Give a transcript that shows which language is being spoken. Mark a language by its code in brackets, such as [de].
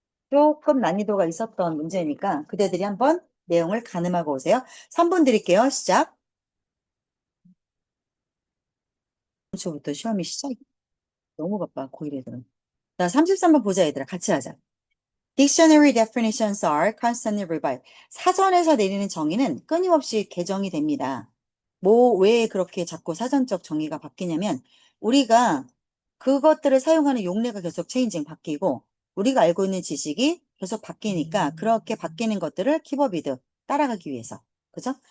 [ko] 조금 난이도가 있었던 문제니까 그대들이 한번 내용을 가늠하고 오세요. 3분 드릴게요. 시작. 부터 시험이 시작이 너무 바빠, 고1 애들은. 자, 33번 보자, 얘들아. 같이 하자. [en] Dictionary definitions are constantly revised. [ko] 사전에서 내리는 정의는 끊임없이 개정이 됩니다. 뭐, 왜 그렇게 자꾸 사전적 정의가 바뀌냐면, 우리가 그것들을 사용하는 용례가 계속 체인징 바뀌고, 우리가 알고 있는 지식이 계속 바뀌니까, 그렇게 바뀌는 것들을 키버비드 따라가기 위해서. 그죠?